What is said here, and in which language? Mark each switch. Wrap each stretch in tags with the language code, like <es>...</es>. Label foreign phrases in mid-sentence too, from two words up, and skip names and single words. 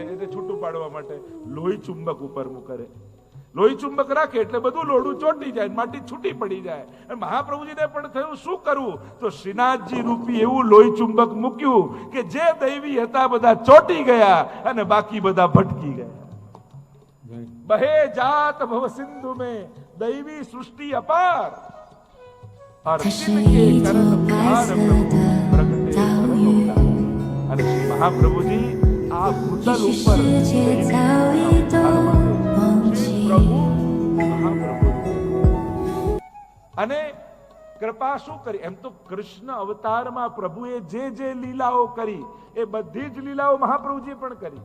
<gu>એટલે છૂટું પાડવા માટે લોહી ચુંબક ઉપર મૂકે. લોહી ચુંબક રાખે એટલે બધું લોઢું ચોંટી જાય, માટી છૂટી પડી જાય. અને મહાપ્રભુજીને પણ થયું શું કરવું? તો શ્રીનાથજી રૂપી એવું લોહી ચુંબક મૂક્યું કે જે દૈવી હતા બધા ચોંટી ગયા અને બાકી બધા ભટકી ગયા.</gu> <bra>बहे जात भव सिंधु में दैवी सृष्टि अपार, और तिनके करण उद्धार प्रभु प्रगटे परम उदार.</bra> <gu>અને શ્રી મહાપ્રભુજી આ ભૂતલ ઉપર શ્રી પ્રભુ મહાપ્રભુ અને કૃપા શું કરી? એમ તો કૃષ્ણ અવતારમાં પ્રભુએ જે લીલાઓ કરી એ બધી જ લીલાઓ મહાપ્રભુજીએ પણ કરી.</gu>